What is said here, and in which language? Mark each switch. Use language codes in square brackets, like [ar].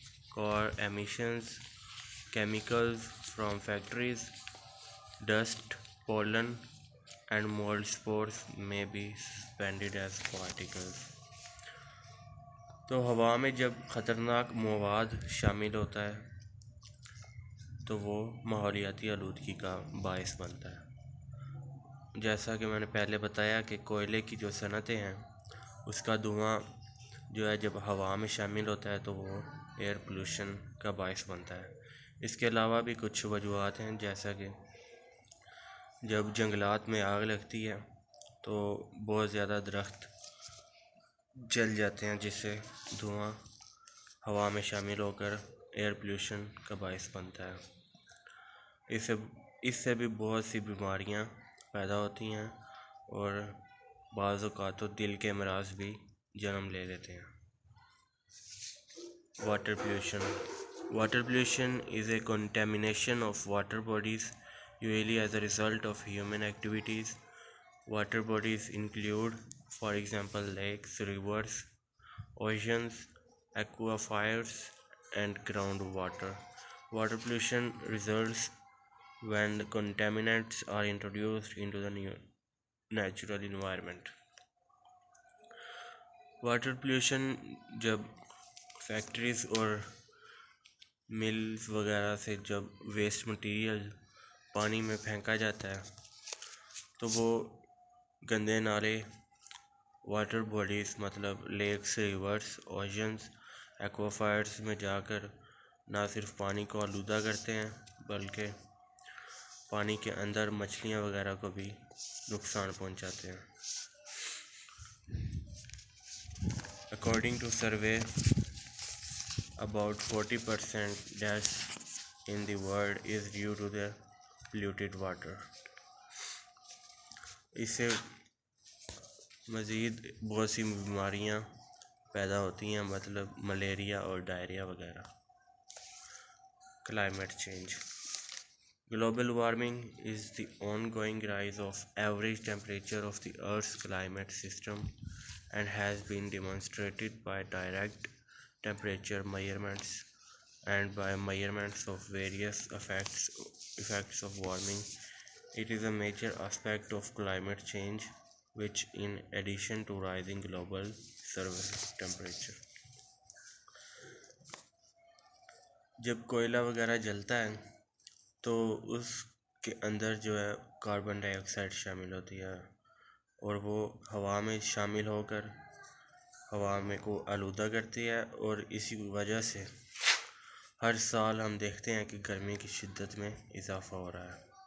[en] Car emissions, chemicals from factories, dust, pollen, and mold spores may be suspended as particles. [ur] تو ہوا میں جب خطرناک مواد شامل ہوتا ہے تو وہ ماحولیاتی آلودگی کا باعث بنتا ہے. جیسا کہ میں نے پہلے بتایا کہ کوئلے کی جو صنعتیں ہیں اس کا دھواں جو ہے جب ہوا میں شامل ہوتا ہے تو وہ ایئر پولوشن کا باعث بنتا ہے. اس کے علاوہ بھی کچھ وجوہات ہیں، جیسا کہ جب جنگلات میں آگ لگتی ہے تو بہت زیادہ درخت جل جاتے ہیں جس سے دھواں ہوا میں شامل ہو کر ایئر پولوشن کا باعث بنتا ہے. اس سے بھی بہت سی بیماریاں پیدا ہوتی ہیں اور بعض اوقات تو دل کے امراض بھی جنم لے لیتے ہیں. [en] Water pollution. Water pollution is a contamination of water bodies, usually as a result of human activities. Water bodies include, for example, lakes, rivers, oceans, aquifers, and groundwater. Water pollution results when the contaminants are introduced into the natural environment. [ur] Water pollution جب factories اور mills وغیرہ سے جب waste material پانی میں پھینکا جاتا ہے تو وہ گندے نالے واٹر باڈیز مطلب لیکس، ریورس، اوشنز، ایکوافائرز میں جا کر نہ صرف پانی کو آلودہ کرتے ہیں بلکہ پانی کے اندر مچھلیاں وغیرہ کو بھی نقصان پہنچاتے ہیں. [en] According to survey, about 40% deaths in the world is due to the polluted water. [ur] اس سے مزید بہت سی بیماریاں پیدا ہوتی ہیں، مطلب ملیریا اور ڈائریا وغیرہ. [en] Climate change. Global warming is the ongoing rise of average temperature of the Earth's climate system and has been demonstrated by direct temperature measurements and by measurements of various effects of warming. It is a major aspect of climate change, which in addition to rising global surface temperature. [ur] جب کوئلہ وغیرہ جلتا ہے تو اس کے اندر جو ہے carbon ڈائی oxide شامل ہوتی ہے اور وہ ہوا میں شامل ہو کر ہوا میں کو آلودہ کرتی ہے، اور اسی وجہ سے ہر سال ہم دیکھتے ہیں کہ گرمی کی شدت میں اضافہ ہو رہا ہے.